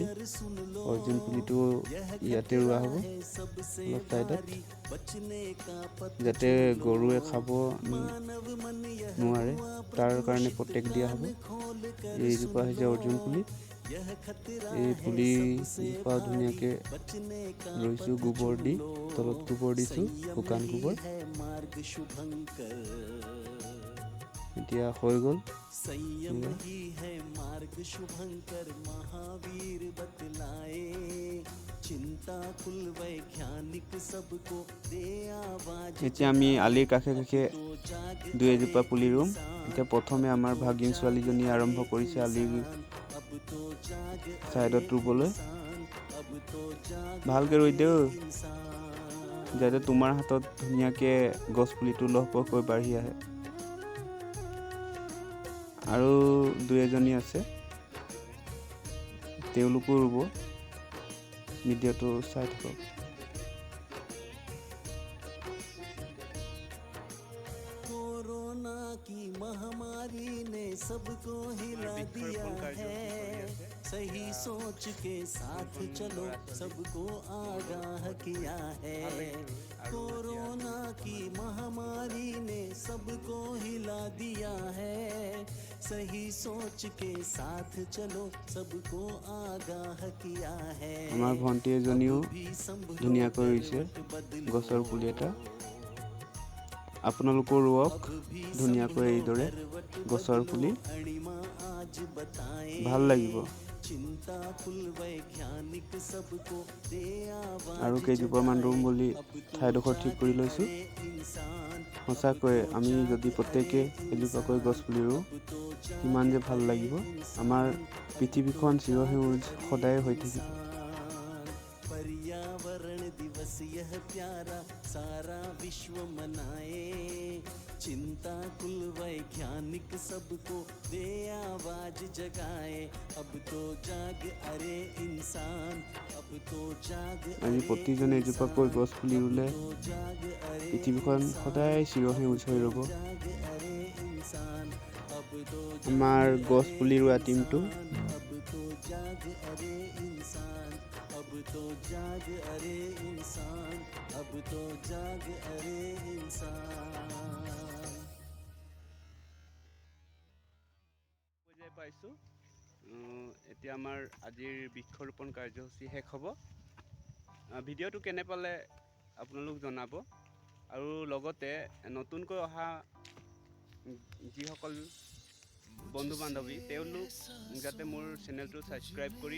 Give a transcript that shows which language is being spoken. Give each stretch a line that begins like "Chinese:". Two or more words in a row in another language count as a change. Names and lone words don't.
Assamese: অৰ্জুন পুলিটো ইয়াতে ৰোৱা হ'ব অলপ ছাইডত, যাতে গৰুৱে খাব নোৱাৰে, তাৰ কাৰণে প্ৰটেক্ট দিয়া হ'ব। এইজোপা হৈছে অৰ্জুন পুলি। এই পুলিজোপা ধুনীয়াকৈ ৰুইছোঁ গোবৰ দি, তলত গোবৰ দিছোঁ, শুকান গোবৰ। এতিয়া হৈ গ'ল।
Hindi: संयम ही है मार्ग शुभंकर महावीर बतलाए चिंता कुल वैज्ञानिक सबको दे आवाज
Assamese: এতিয়া আমি আলিৰ কাষে কাষে দুই এজোপা পুলি ৰুম এতিয়া প্ৰথমে আমাৰ ভাগিন ছোৱালীজনী আৰম্ভ কৰিছে আলিৰ ছাইডত ৰুবলৈ ভালকৈ ৰুই দেউ যাতে তোমাৰ হাতত ধুনীয়াকৈ গছ পুলিটো লহপহকৈ বাঢ়ি আহে আৰু দুই এজনী আছে তেওঁলোকো ৰুব ভিডিঅ'টো চাই থাকক
Hindi: कोरोना की महामारी ने सबको हिला दिया है सही सोच के साथ चलो सबको आगाह किया है कोरोना की महामारी ने सबको हिला दिया है सही सोच के साथ चलो सबको आगाह किया है
Assamese: আমাৰ ভণ্টি এজনীও ধুনীয়াকৈ ৰুইছে গছৰ পুলি এটা আপোনালোকো ৰুৱক ধুনীয়াকৈ এইদৰে গছৰ পুলি ভাল লাগিব আৰু কেইজোপামান ৰুম বুলি ঠাইডোখৰ ঠিক কৰি লৈছোঁ সঁচাকৈ আমি যদি প্ৰত্যেকে এজোপাকৈ গছ পুলি ৰুওঁ কিমান যে ভাল লাগিব আমাৰ পৃথিৱীখন চিৰসেউজ সদায় হৈ থাকিব
Hindi: पर्यावरण दिवस यह प्यारा सारा विश्व मनाए चिंता कुल वैज्ञानिक सबको दे आवाज जगाए अब तो जाग अरे इंसान अब तो जाग
Assamese: আমি প্ৰতিজনে এজোপাকৈ গছ পুলি ৰুলে পৃথিৱীখন সদায় চিৰসেউজ হৈ ৰ'ব আমাৰ গছ পুলি ৰোৱা টিমটো
Hindi: अब तो जाग अरे इंसान अब तो जाग अरे इंसान अब तो जाग अरे इंसान
Assamese: পৰ্যায় পাইছোঁ এতিয়া আমাৰ আজিৰ বৃক্ষৰোপণ কাৰ্যসূচী শেষ হ'ব ভিডিঅ'টো কেনে পালে আপোনালোক জনাব আৰু লগতে নতুনকৈ অহা যিসকল বন্ধু বান্ধৱী তেওঁলোক যাতে মোৰ চেনেলটো ছাবস্ক্ৰাইব কৰি